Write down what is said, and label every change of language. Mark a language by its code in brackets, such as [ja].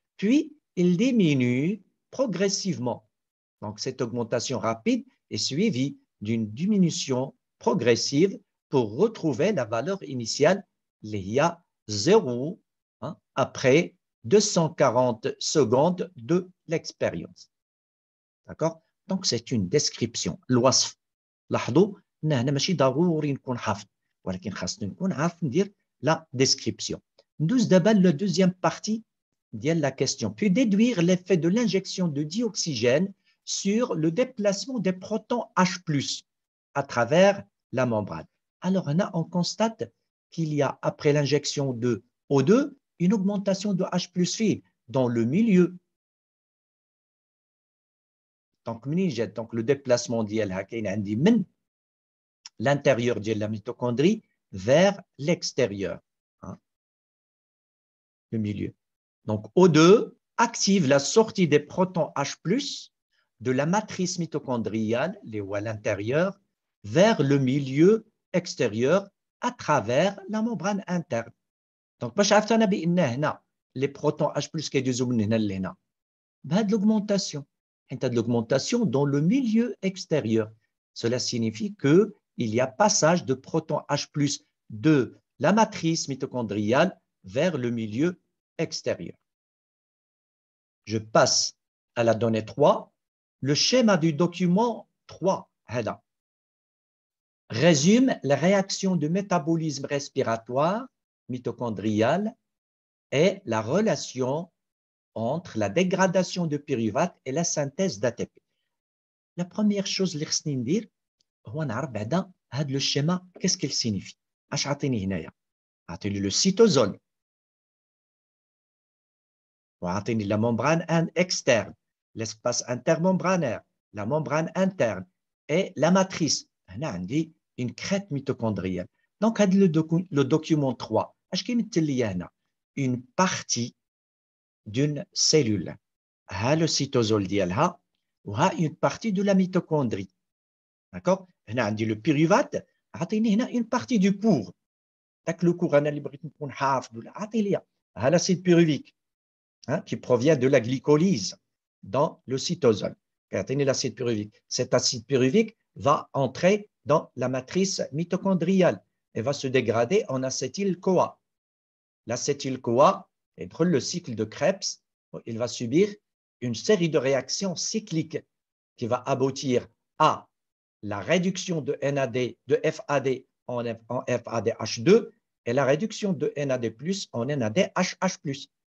[fr] Puis, il diminue progressivement. Donc, cette augmentation rapide est suivie d'une diminution progressive pour retrouver la valeur initiale, l'IA 0, après 240 secondes de l'expérience. D'accord? Donc, c'est une description. [ar] الوصف. لاحظوا ان هنا ماشي ضروري نكون حافظ ولكن خاصنا نكون عارف ندير la description. ندوز دابا [fr] la deuxième partie de la question. Puis déduire l'effet de l'injection de dioxygène sur le déplacement des protons H+ à travers la membrane. Alors, on constate qu'il y a, après l'injection de O2, une augmentation de H+ dans le milieu. Donc, le déplacement de l'intérieur de la mitochondrie vers l'extérieur, le milieu. Donc, O2 active la sortie des protons H+ de la matrice mitochondriale, à l'intérieur, vers le milieu extérieur à travers la membrane interne. [ar] Donc, باش عرفتنا بأن هنا les protons H+ كيدوزوا من هنا لهنا بهذه l'augmentation. [fr] De l'augmentation dans le milieu extérieur. Cela signifie qu'il y a passage de protons H+ de la matrice mitochondriale vers le milieu extérieur. Je passe à la donnée 3. Le schéma du document 3 résume la réaction de métabolisme respiratoire mitochondrial et la relation entre la dégradation de pyruvate et la synthèse d'ATP. La première chose [ar] اللي خصني ندير هو نعرف بعدا هذا لو schéma [fr] qu'est-ce qu'il signifie. [ar] اش عطيني هنايا؟ عطيني لو cytosol وعطيني [fr] la membrane externe, l'espace intermembranaire, la membrane interne et la matrice. [ar] هنا عندي une crête mitochondrienne. Donc هذا le document 3 اش كيمثل لي هنا؟ [fr] une partie d'une cellule. [ar] ها le cytosol ديالها وها une partie de la mitochondrie. D'accord? هنا عندي le pyruvate عطيني هنا [fr] une partie du pour. [ar] داك لو كور انا اللي بغيت نكون حافظ ولا عطي لي ها l'acide pyruvique [fr] qui provient de la glycolyse dans le cytosol. [ar] عطيني [fr] l'acide pyruvique. Cet acide pyruvique va entrer dans la matrice mitochondriale et va se dégrader en acétyl-CoA. L'acétyl-CoA, entre le cycle de Krebs, il va subir une série de réactions cycliques qui va aboutir à la réduction de NAD, de FAD en FADH2 et la réduction de NAD+ en NADHH+.